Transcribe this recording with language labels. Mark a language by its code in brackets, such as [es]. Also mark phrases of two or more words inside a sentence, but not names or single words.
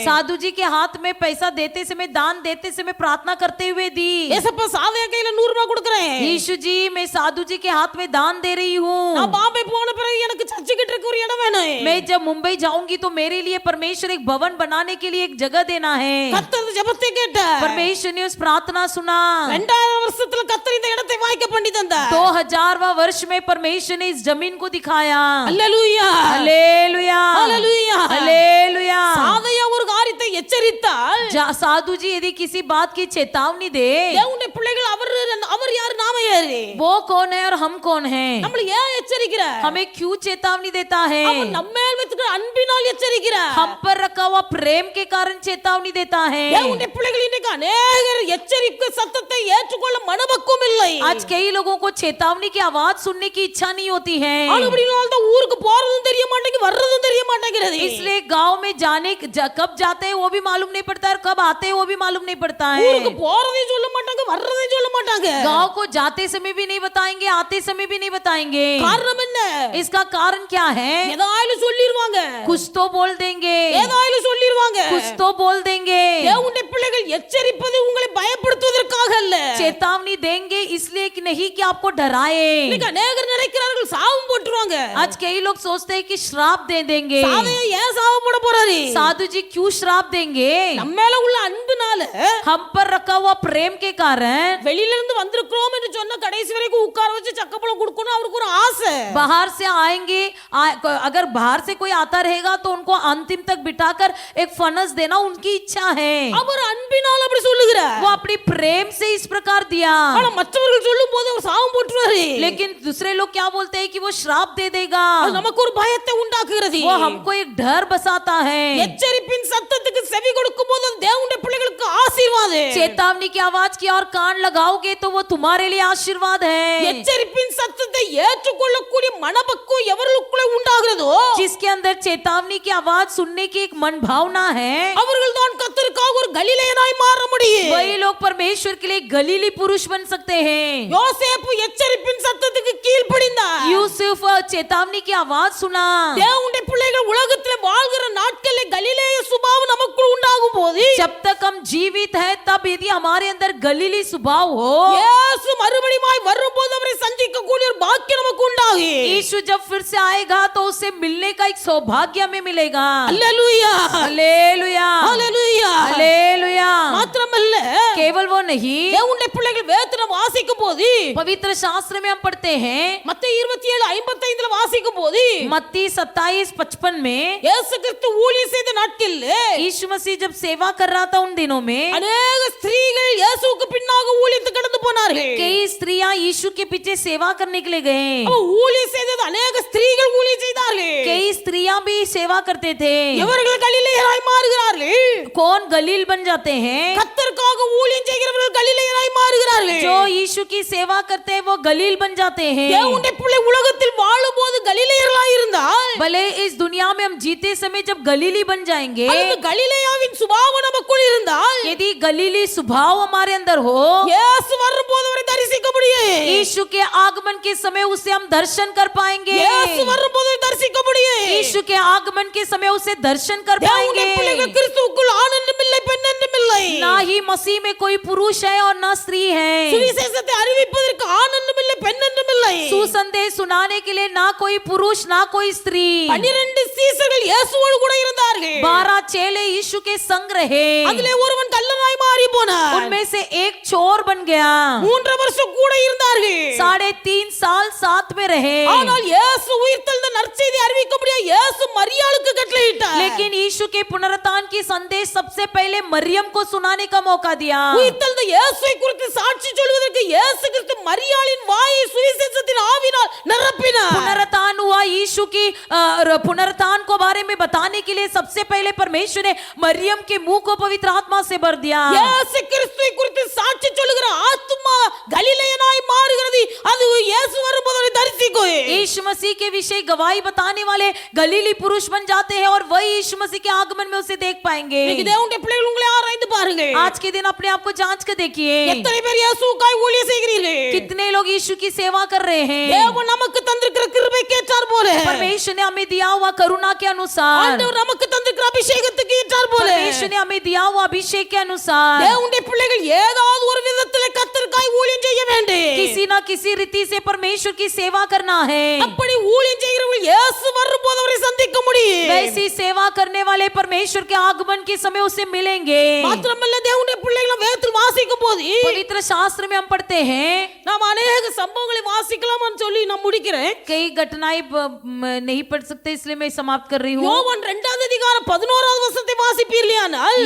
[hi] साधु जी के हाथ में पैसा देते समय, दान देते समय प्रार्थना करते हुए दी। [ta] ஏசப்பா சாதையா கையில 100 ரூபாய் கொடுக்கிறேன். [hi] यीशु जी मैं साधु जी के हाथ में दान दे रही हूँ। [ta] நான் பாம்பே போன பிறகு எனக்கு சர்ச்சு கிட்ட இருக்க ஒரு இடம் வேணும். [hi] मैं जब मुंबई जाऊंगी तो मेरे लिए परमेश्वर एक भवन बनाने के लिए एक जगह देना है। [ta] கர்த்தர் அந்த ஜெபத்தை கேட்டார். [hi] परमेश्वर ने उस प्रार्थना सुना। [ta] 2000 வருஷத்துல கர்த்தர் இந்த இடத்தை வாய்க்க பண்ணி தந்தார். [hi] 2000वां वर्ष में परमेश्वर ने इस जमीन को दिखाया। [ta] அல்லேலூயா [hi] हालेलुया हालेलुया हालेलुया। [ta] சாதையா ஒரு காரியத்தை எச்சரித்தால் [hi] साधु जी यदि किसी बात की चेतावनी दे, [ta] தேவனுடைய பிள்ளைகள் அவர் யார் நாம யாரு? [hi] वो कौन है और हम कौन हैं? [ta] நம்மள ஏன் எச்சரிக்கிறார்? [hi] हमें क्यों चेतावनी देता है? [ta] அவர் நம்ம மேல் வைத்திருக்கிற அன்பினால் எச்சரிக்கிறார். [hi] हम पर रखा हुआ प्रेम के कारण चेतावनी देता है। [ta] தேவனுடைய பிள்ளைகள் இன்னைக்கு அநேகர் எச்சரிக்கை சத்தத்தை ஏற்றுக்கொள்ள மனப்பக்குவம் இல்லை. [hi] आज कई लोगों को चेतावनी की आवाज सुनने की इच्छा नहीं होती है, [ta] அதுபடினால தான் ஊருக்கு போறதும் தெரிய மாட்டேங்குது, வர்றதும் தெரிய மாட்டேங்குது. [hi] इसलिए गांव में जाने कब जाते हैं वो भी मालूम नहीं पड़ता और कब आते हैं वो भी मालूम नहीं पड़ता है। [ta] ஊருக்கு போறதையும் சொல்ல மாட்டாங்க, வர்றதையும் சொல்ல மாட்டாங்க. [hi] गांव को जाते समय भी नहीं बताएंगे, आते समय भी नहीं बताएंगे। [ta] காரணம் என்ன? [hi] इसका कारण क्या है? [ta] ஏதாயிலும் சொல்லிடுவாங்க, [hi] कुछ तो बोल देंगे, [ta] ஏதாயிலும் சொல்லிடுவாங்க. [hi] कुछ तो बोल देंगे। [ta] தேவனுடைய பிள்ளைகள் எச்சரிப்பது உங்களை பயப்படுத்துவதற்காக அல்ல. [hi] चेतावनी देंगे इसलिए कि नहीं कि आपको डराए। [ta] இன்னைக்கு அநேகர் நினைக்கிறார்கள் சாவும் போட்டுருவாங்க. [hi] आज कई लोग सोचते हैं कि श्राप दे देंगे। [ta] சாவையை ஏன் சாவு போட போறாரு? [hi] साधु जी क्यों श्राप देंगे? [ta] நம்ம மேல உள்ள அன்புனால [hi] हम पर रखा हुआ प्रेम के कारण [ta] வெளியில இருந்து வந்திருக்கிறோம் என்று சொன்ன கடைசி வரைக்கும் உட்கார வச்சு சக்கப்பழம் கொடுக்கணும் அவருக்கு ஒரு ஆசை. [hi] बाहर से आएंगे, अगर बाहर से कोई आता रहेगा तो उनको अंतिम तक बिठाकर एक फनस देना उनकी इच्छा है। [ta] அவர் அன்பினால் அப்படி சொல்லுகிறார். [hi] वो अपनी प्रेम से इस प्रकार दिया, [ta] ஆனா மற்றவர்கள் சொல்லும்போது அவர் சாவும் போட்டுறாரு. [hi] लेकिन दूसरे लोग क्या बोलते हैं कि वो श्राप दे देगा। [ta] அது நமக்கு ஒரு பயத்தை உண்டாக்குகிறது. [hi] वो हमको एक डर बसाता है। [ta] எச்சரிப்பின் சத்தத்துக்கு செவி கொடுக்கும்போது அது தேவனுடைய பிள்ளைகளுக்கு ஆசீர்வாதம். [hi] चेतावनी की आवाज की और कान लगाओगे तो वो तुम्हारे लिए आशीर्वाद है। [ta] எச்சரிப்பின் சத்தத்தை ஏற்றுக்கொள்ளக்கூடிய மனப்பக்குவம் எவர்களுக்குள்ளே உண்டாகிறதோ, [hi] जिसके अंदर चेतावनी की आवाज सुनने की एक मन भावना है, [ta] அவர்கள் தான் கர்த்தருக்காக ஒரு கலிலேயனாய் மாற முடியும். [hi] वही लोग परमेश्वर के लिए गलीली पुरुष बन सकते हैं। [ta] யோசேப்பு எச்சரிப்பின் சத்தத்துக்கு கீழ்ப்படிந்தார். [hi] यूसुफ चेतावनी की आवाज सुना। [ta] தேவனுடைய பிள்ளைகள் உலகத்தில் வாழ்கிற நாட்களில் கலிலேய சுபாவம் நமக்குள் உண்டாகும் போது, [hi] जब तक हम जीवित हैं तब यदि हमारे अंदर गलीली स्वभाव हो, [ta] இயேசு மறுபடியுமாய் வரும்போது அவரை சந்திக்க கூடிய ஒரு பாக்கியம் நமக்கு உண்டாகும். [hi] यीशु जब फिर से आएगा तो उससे मिलने का एक सौभाग्य हमें मिलेगा। [ta] அல்லேலூயா [hi] हालेलुया [ta] அல்லேலூயா. [hi] हालेलुया। [ta] மாத்திரமல்ல, [hi] केवल वो नहीं, [ta] தேவனுடைய பிள்ளைகள் வேதத்தை வாசிக்கும் போது, [hi] पवित्र शास्त्र में हम पढ़ते हैं, [ta] மத்தேயு 27:55 வாசிக்கும் போது, [hi] मत्ती 27:55 में [ta] இயேசு கிறிஸ்து ஊழியம் செய்த நாட்களில் [hi] यीशु मसीह जब सेवा कर रहा था उन दिनों में [ta] அநேக ஸ்திரீகள் இயேசுவுக்கு பின்னாக ஊழியத்துக்கு கடந்து போனார்கள். [hi] कई स्त्रियां यीशु के पीछे सेवा करने के लिए गए। [ta] அவ ஊழியம் செய்தது அநேக ஸ்திரீகள் ஊழியம் செய்தார்கள். [hi] कई स्त्रियां भी सेवा करते थे। [ta] இவர்கள் கலிலேயராய் மாறுகிறார்கள். [hi] कौन गलील बन जाते हैं? [ta] கர்த்தருக்காக ஊழியம் செய்கிறவர்கள் கலிலேயராய் மாறுகிறார்கள். [hi] जो यीशु की सेवा करते हैं वो गलील बन जाते हैं। [ta] தேவனுடைய பிள்ளை உலகத்தில் வாழும்போது கலிலேயர்களாய் இருந்தால், [hi] भले इस दुनिया में हम जीते समय जब गलीली बन जाएंगे, [ta] அல்லது கலிலேயாவின் சுபாவம் நமக்குள் இருந்தால், [hi] यदि गलीली स्वभाव हमारे अंदर हो, [ta] இயேசு வரும்போது அவரை தரிசிக்க முடியும். [hi] यीशु के आगमन के समय उसे हम दर्शन कर पाएंगे। [ta] இயேசு வரும்போது தரிசிக்க முடியும். [hi] यीशु के आगमन के समय उसे दर्शन कर [ta] தேவனுடைய [hi] पाएंगे। [ta] பிள்ளைகள் கிறிஸ்துவுக்குள் ஆண் என்றும் இல்லை, பெண் என்றும் இல்லை. [hi] ना ही मसीह में कोई पुरुष है और ना स्त्री है। [ta] சுவிசேஷத்தை அறிவிப்பதற்கு ஆண் என்றும் இல்லை, பெண் என்றும் இல்லை. [hi] सुसंदेश सुनाने के लिए ना कोई पुरुष ना कोई स्त्री। [ta] 12 சீசர்கள் இயேசுவோடு கூட இருந்தார்கள். [hi] 12 चेले यीशु के संग रहे। [ta] அதிலே ஒருவன் கள்ளனாய் மாறி போனான். [hi] उनमें से एक चोर बन गया। [ta] 3 வருஷம் கூட இருந்தார்கள். [hi] 3.5 साल साथ में रहे। [ta] ஆனால் இயேசு உயிர்த்தெழுந்த நற்செய்தி அறிவிக்கும்படியா இயேசு மரியாளுக்கு கட்டளையிட்டார். [hi] लेकिन यीशु के पुनरुत्थान की संदेश सबसे पहले मरियम को सुनाने का मौका दिया। [ta] உயிர்த்தெழுந்த இயேசுவை குறித்து சாட்சி சொல்வதற்கு இயேசு கிறிஸ்து மரியாளின் வாயை சுவிசேஷத்தின் ஆவினால் நிரப்பினார். [hi] पुनरुत्थान हुआ यीशु की पुनरुत्थान को बारे में बताने के लिए सबसे पहले परमेश्वर ने मरियम के मुंह को पवित्र आत्मा से भर दिया। [ta] இயேசு கிறிஸ்துவை குறித்து சாட்சி சொல்லுகிற ஆத்துமா கலிலேயனாய் மாறுகிறது. அது இயேசு வரும்போது அவரை தரிசிக்கும். [hi] यीशु मसीह के विषय गवाही बताने वाले गलीली पुरुष बन जाते हैं और वही यीशु मसीह के आगमन में उसे देख पाएंगे। [ta] இன்னைக்கு தேவனுடைய பிள்ளைகள் உங்களை ஆராய்ந்து பாருங்க. [hi] आज के दिन अपने आप को जांच कर देखिए, [ta] எத்தனை பேர் இயேசுவுக்காய் ஊழியம் செய்கிறீர்கள்? [hi] कितने लोग यीशु की सेवा कर रहे हैं। [ta] தேவன் நமக்கு தந்திருக்கிற கிருபைக்கு ஏற்றார் போல, [hi] परमेश्वर ने हमें दिया हुआ करुणा के अनुसार, [ta] ஆண்டவர் நமக்கு தந்திருக்கிற அபிஷேகத்துக்கு ஏற்றார் போல, [hi] परमेश्वर ने हमें दिया हुआ अभिषेक के अनुसार [ta] தேவனுடைய பிள்ளைகள் ஏதாவது ஒரு விதத்தில் கர்த்தருக்காய் ஊழியம் செய்ய வேண்டும். [hi] किसी ना किसी रीति से परमेश्वर की सेवा करना है। [ta] அப்படி ஊழியம் செய்கிறவர்கள் இயேசு வரும்போது அவரை சந்திக்க முடியும். [hi] वैसी सेवा करने वाले परमेश्वर के आगमन के समय उसे मिलेंगे। [ta] மாத்திரமல்ல தேவனுடைய பிள்ளைகள் வேதத்தில் வாசிக்கும் போது [hi] पवित्र शास्त्र में हम पढ़ते हैं, [ta] நாம் अनेक சம்பவங்களை வாசிக்கலாம்னு சொல்லி நான் முடிக்கிறேன். [hi] कई घटनाएं नहीं पढ़ सकते इसलिए मैं समाप्त कर रही हूँ। [ta] யோவான் 2 அதிகாரம் 11வது வசனத்தை வாசிப்பீர்களானால்